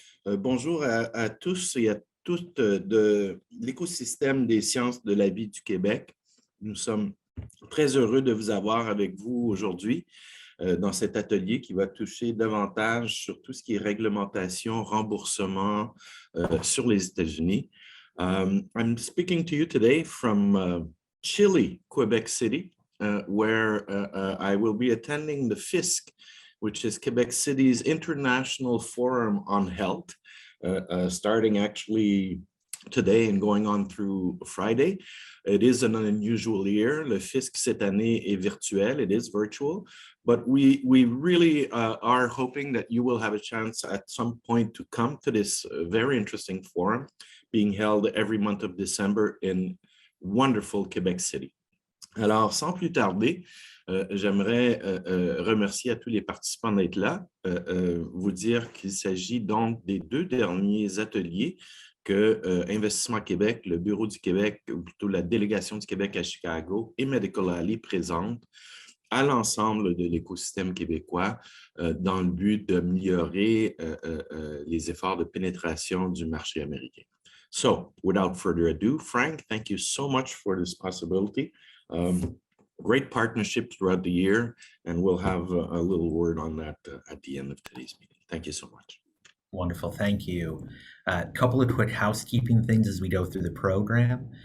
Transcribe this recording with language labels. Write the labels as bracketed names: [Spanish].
[French] Bonjour à tous et à toutes de l'écosystème des sciences de la vie du Québec. Nous sommes très heureux de vous avoir avec vous aujourd'hui dans cet atelier qui va toucher davantage sur tout ce qui est réglementation, remboursement sur les États-Unis. [English] I'm speaking to you today from chilly Quebec City, where I will be attending the FISC, which is Quebec City's International Forum on Health, starting actually today and going on through Friday. It is an unusual year. [French] Le FISC cette année est virtuel. [English] It is virtual, but we really are hoping that you will have a chance at some point to come to this very interesting forum being held every month of December in wonderful Quebec City. [French] Alors, sans plus tarder, j'aimerais remercier à tous les participants d'être là, vous dire qu'il s'agit donc des deux derniers ateliers que Investissement Québec, le Bureau du Québec, ou plutôt la délégation du Québec à Chicago et Medical Alley présentent à l'ensemble de l'écosystème québécois dans le but d'améliorer les efforts de pénétration du marché américain. [English] So, without further ado, Frank, thank you so much for this possibility. Great partnership throughout the year, and we'll have a little word on that at the end of today's meeting. Thank you so much. Wonderful, thank you. A couple of quick housekeeping things as we go through the program.